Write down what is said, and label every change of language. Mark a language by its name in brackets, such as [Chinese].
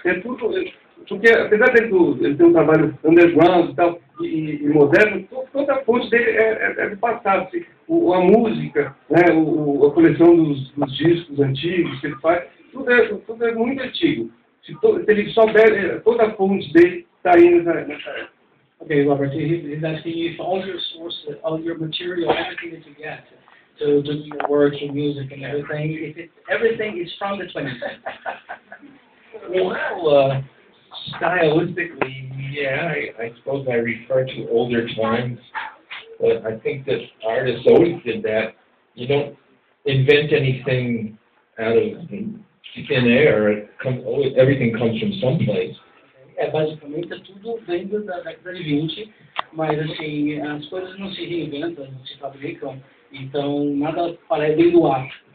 [Portuguese] É tudo, porque apesar dele ter um trabalho underground e tal, e moderno, toda a fonte dele é do passado. Assim, a música, né, a coleção dos discos antigos que ele faz, tudo é muito antigo. Se ele souber, toda a fonte dele está aí nessa época. [English] Okay, Robert, he's asking you if all your sources, all your material, everything that you get to do your work, your music, and everything, everything is from the 20th century. Well, stylistically, yeah, I suppose I refer to older times, but I think that artists always did that. You don't invent anything out of thin air. Everything comes from someplace. [Portuguese] Basicamente, tudo vem da década de 20, mas assim, as coisas não se reinventam, não se fabricam, então nada vem do ar.